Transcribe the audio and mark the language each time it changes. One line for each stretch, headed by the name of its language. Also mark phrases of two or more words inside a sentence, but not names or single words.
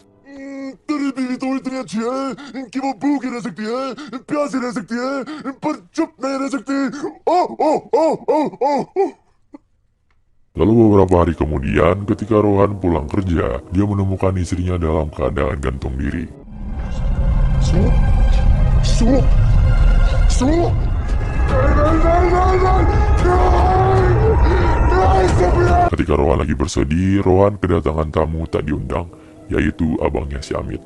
Hindi: तेरी बीवी तो इतनी अच्छी है कि वो भूखी रह सकती है, प्यासी रह सकती है, पर चुप नहीं रह सकती. Oh, oh, oh, oh, oh, oh.
Indonesian: Lalu beberapa hari kemudian, ketika Rohan pulang kerja, dia menemukan istrinya dalam keadaan gantung diri. Su? Su? Su? Ketika Rohan lagi bersedih, Rohan kedatangan tamu tak diundang, yaitu abangnya si Amit.